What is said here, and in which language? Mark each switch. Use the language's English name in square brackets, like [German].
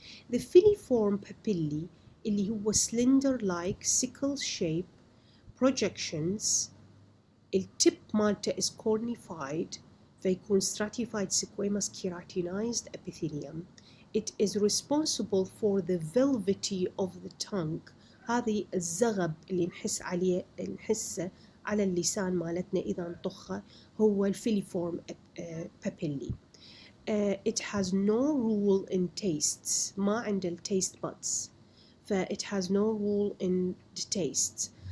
[English] The filiform papillae [Arabic] اللي هو [English] slender like sickle shape projections. التip [Arabic] مالته [English] is cornified [Arabic] فيكون [English] stratified squamous keratinized epithelium. It is responsible for the velvety of the tongue. [Arabic] هذه الزغب اللي نحسه على اللسان مالتنا إذا نطخه هو الفيليفورم papillae. [English] It has no rule in tastes. [Arabic] ما عنده [English] taste buds. It has no rule in the tastes.